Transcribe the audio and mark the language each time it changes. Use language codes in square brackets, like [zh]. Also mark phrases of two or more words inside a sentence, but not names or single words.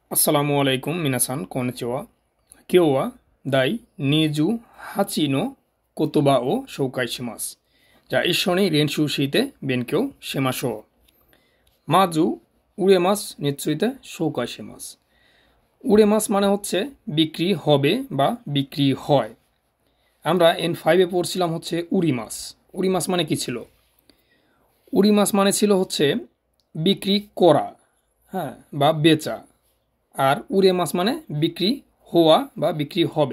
[ar] السلام عليكم [ja] 皆さんこんにちは. 今日は第 28の言葉を紹介します。じゃあ一緒に練習して勉強しましょう。まず、売れますについて紹介します。 [bn] 売れます মানে হচ্ছে বিক্রি হবে বা বিক্রি হয়। আমরা N5 এ পড়ছিলাম হচ্ছে [ja] 売ります. 売ります [bn] মানে কি ছিল? [ja] 売ります [bn] মানে ছিল হচ্ছে বিক্রি করা, হ্যাঁ, বা বেচা। আর [ja] 売れます [bn] মানে বিক্রি হওয়া বা বিক্রি হবে।